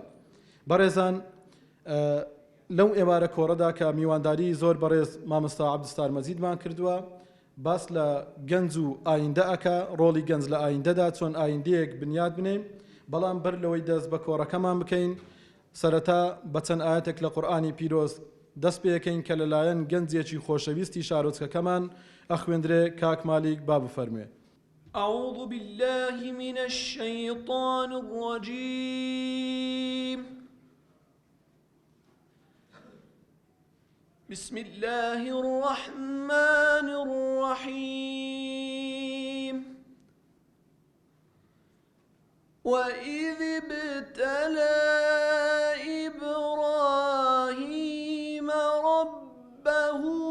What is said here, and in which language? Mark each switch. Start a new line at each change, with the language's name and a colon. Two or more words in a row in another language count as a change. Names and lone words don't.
Central Kurdish: بەڕێزان لەو ئێوارە کۆڕەدا کە میوانداری زۆر بەڕێز مامۆستا عەبدولستار مەجیدمان کردووە باس لە گەنج و ئایندە ئەکا ڕۆڵی گەنج لە ئایندەدا چۆن ئایندەیەک بنیاد بنێین بەڵام بەر لەوەی دەست بە کۆڕەکەمان بکەین سەرەتا بە چەند ئاەتێک لە قورئانی پیرۆز دەست پێەکەین کە لەلایەن گەنجێکی خۆشەویستی شارۆچکەکەمان ئەخوێندرێ کاک مالیک با بفەرموێ.
Arabic: أعوذ بالله من الشيطان الرجيم بسم الله الرحمن الرحيم وإذ ابتلى إبراهيم ربه